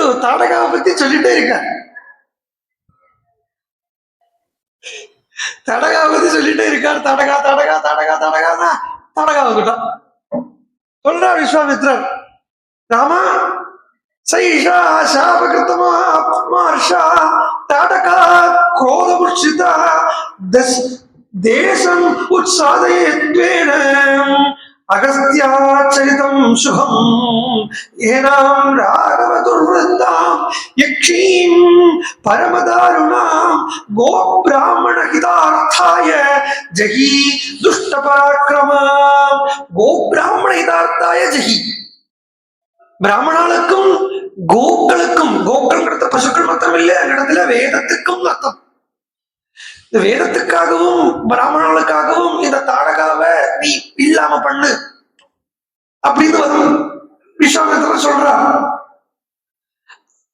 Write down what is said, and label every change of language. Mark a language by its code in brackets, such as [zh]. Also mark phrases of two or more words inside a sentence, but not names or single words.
[ta] தாடகாவை பத்தி சொல்லிட்டே இருக்க, தாடகாவை பத்தி சொல்லிட்டே இருக்கார். தாடகா தாடகா தாடகா தாடகானா தாடகா வந்துட்டான். [sa] சொல்றா விஸ்வாமித்ரர், रामा सैषा शापकृत्तमा आत्मार्षा ताटका क्रोधमुक्षिता देशं उत्सादयेत्वेन अगस्त्याचरितं शुभम् येनां राघव दुर्वृत्तां यक्षीं परमदारुणां गोब्राह्मणहितार्थाय जहि दुष्टपराक्रमां. गोब्राह्मणहितार्थाय जहि, [ta] பிராமணர்களுக்கும் கோக்களுக்கும், கோக்கள் பசுக்கள் மாத்திரம் இல்லை, அந்த இடத்துல வேதத்துக்கும் அர்த்தம். இந்த வேதத்துக்காகவும் பிராமணர்களுக்காகவும் இந்த தாடகாவை நீ இல்லாம பண்ணு அப்படின்னு விஸ்வாமித்திரர் சொல்றா.